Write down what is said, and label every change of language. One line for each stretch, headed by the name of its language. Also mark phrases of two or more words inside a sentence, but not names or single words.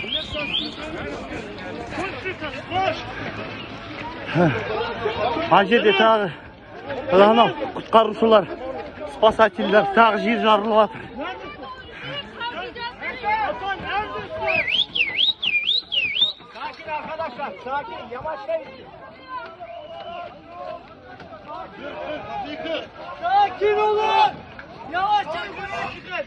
Kazakh: Ана жерде тағы құтқарушылар, спасательдер тағы жер жарылып жатыр.
Turkish: Sakin arkadaşlar, sakin, yavaşlayın. Sakin olun. Yavaşça yukarıya çıkın.